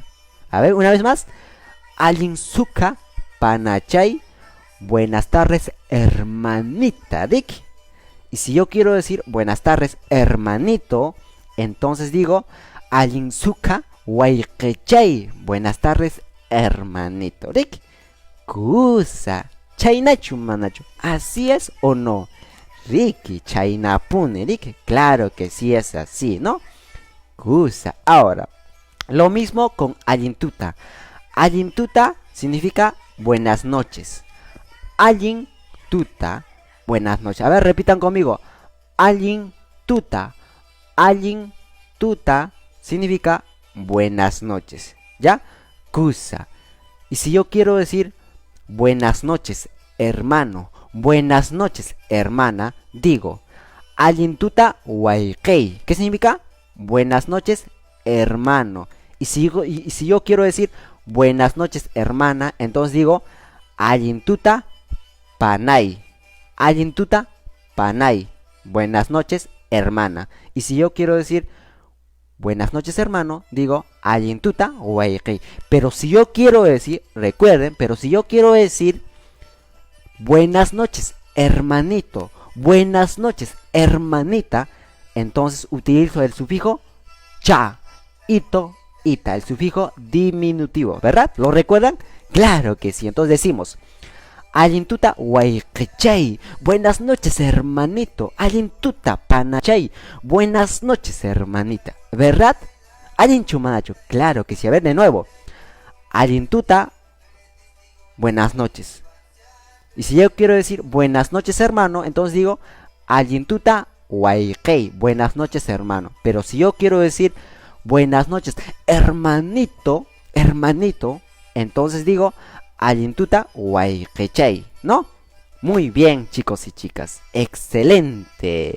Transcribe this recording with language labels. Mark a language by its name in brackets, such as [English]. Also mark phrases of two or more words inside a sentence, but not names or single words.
[Spanish] A ver, una vez más. [Quechua] Allin suka panachay, [Spanish] buenas tardes, hermanita. Dik. Y si yo quiero decir buenas tardes, hermanito, entonces digo [Quechua] allin suka waykechay, [Spanish] buenas tardes, hermanito. Dik. [Quechua] Kusa. Chaynachu manachu. [Spanish] ¿Así es o no? [Quechua] Riki, chaynapune, Riki. [Spanish] Claro que sí es así, ¿no? Kusa. Ahora, lo mismo con [Quechua] allin tuta. Allin tuta [Spanish] significa buenas noches. [Quechua] Allin tuta, [Spanish] buenas noches. A ver, repitan conmigo. [Quechua] Allin tuta. Allin tuta [Spanish] significa buenas noches. ¿Ya? [Quechua] Kusa. [Spanish] Y si yo quiero decir buenas noches, hermano, buenas noches, hermana, digo [Quechua] allin tuta waykey. [Spanish] ¿Qué significa? Buenas noches, hermano. Y si yo quiero decir buenas noches, hermana, entonces digo [Quechua] allin tuta panay. Allin tuta panay. [Spanish] Buenas noches, hermana. Y si yo quiero decir buenas noches, hermano, digo [Quechua] allin tuta waykey. [Spanish] Pero si yo quiero decir, recuerden, pero si yo quiero decir buenas noches, hermanito, buenas noches, hermanita, entonces utilizo el sufijo cha, ito, ita, el sufijo diminutivo, ¿verdad? ¿Lo recuerdan? Claro que sí. Entonces decimos [Quechua] allin tuta waykechay, [Spanish] buenas noches, hermanito. [Quechua] Allin tuta panachay, [Spanish] buenas noches, hermanita, ¿verdad? [Quechua] Allin chumanacho, [Spanish] claro que sí. A ver, de nuevo. [Quechua] Allin tuta, [Spanish] buenas noches. Y si yo quiero decir buenas noches, hermano, entonces digo [Quechua] allin tuta waykey, [Spanish] buenas noches, hermano. Pero si yo quiero decir buenas noches, hermanito, entonces digo [Quechua] allin tuta waykechay, [Spanish] ¿no? Muy bien, chicos y chicas. Excelente.